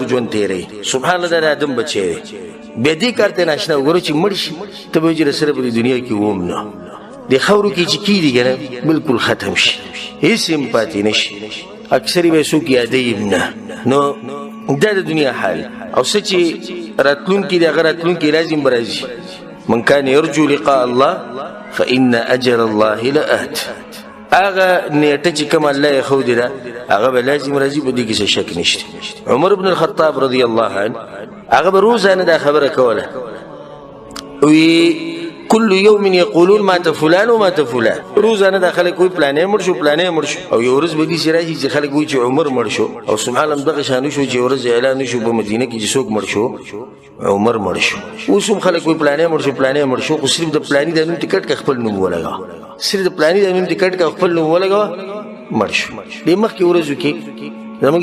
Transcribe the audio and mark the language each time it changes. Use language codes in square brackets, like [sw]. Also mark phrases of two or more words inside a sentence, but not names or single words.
[ps] ژوند تېروي سبحان الله دا د ادم بچی دی بیا دې کار ته ناشنا وګورو چې مړ شي ته به وایي چې سره په دې دنیا کې وم نه د خاورو کې چې کېږي که نه بلکل ختم شي هېڅ هم پاتې نه شي اکثر به څوک یادوي هم نه نو دا د دنیا حال او څه چې راتلونکي دی هغه راتلونکي راځي هم به راځي [ar] من کان یرجو لقاء الله فإن أجل الله لآت [ps] هغه نیټه چې کوم الله یې ښودې ده هغه به لازم راځي په دې کې څه شک نشته عمر بن الخطاب [ar] رضی الله عنه [ps] هغه به روزانه دا خبره کوله وی [ar] كل يوم يقولون مات فلان ومات فلان [ps] روزانه دا خلک وایي پلانې مړ شو پلانې مړ شو او یو ورځ به داسې راشي چې خلک وایي چې عمر مړ شو او سبحان الله دغه شان شو چې یو ورځ اعلان شو په مدینه کې چې څوک مړ شو عمر مړ شو اوس هم خلک وایي پلانې مړ شو پلانې مړ شو خو صرف د پلاني د نوم ټکټ که خپل نوم ولګوه صرف د پلاني د نوم ټکټ که خپل نوم ولګوه مړ شو دې مخکې ورځو کې زموږ